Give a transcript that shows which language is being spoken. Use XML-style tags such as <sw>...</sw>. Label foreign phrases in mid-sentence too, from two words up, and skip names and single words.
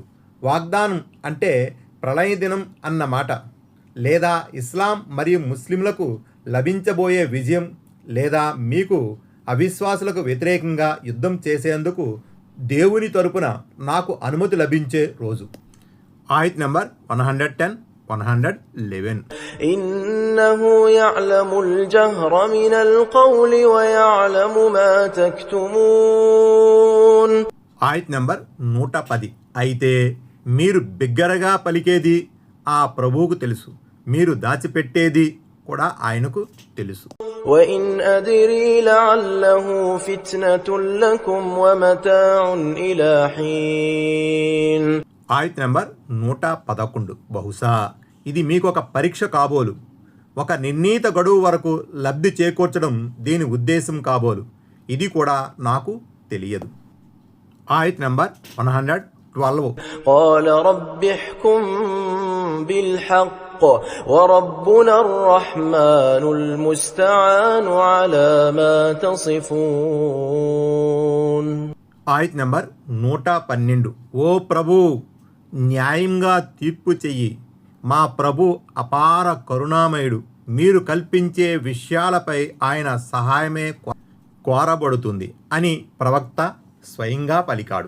<te>వాగ్దానం అంటే ప్రళయ దినం అన్నమాట, లేదా ఇస్లాం మరియు ముస్లింలకు లభించబోయే విజయం, లేదా మీకు అవిశ్వాసులకు వ్యతిరేకంగా యుద్ధం చేసేందుకు దేవుని తరపున నాకు అనుమతి లభించే రోజు. ఆయత్ నెంబర్ 110. 111.</te> <ar>إنه يعلم الجهر من القول ويعلم ما تكتمون.</ar> <te>ఆయత్ నంబర్ 110. అయితే మీరు బిగ్గరగా పలికేది ఆ ప్రభువుకు తెలుసు, మీరు దాచిపెట్టేది కూడా ఆయనకు తెలుసు.</te> <ar>وإن أدري لعله فتنة لكم ومتاع إلى حين.</ar> <te>ఆయత్ నంబర్ 111. బహుశా ఇది మీకు ఒక పరీక్ష కాబోలు, ఒక నిర్ణీత గడువు వరకు లబ్ధి చేకూర్చడం దీని ఉద్దేశం కాబోలు, ఇది కూడా నాకు తెలియదు. ఆయత్ నంబర్ 112.</te> <ar>قال رب احكم بالحق وربنا الرحمن المستعان على ما تصفون.</ar> <te>ఆయత్ నంబర్ 112. ఓ ప్రభు, న్యాయంగా తీర్పు చెయ్యి, మా ప్రభు అపార కరుణామయుడు, మీరు కల్పించే విషయాలపై ఆయన సహాయమే కోరబడుతుంది అని ప్రవక్త స్వయంగా పలికాడు.</te>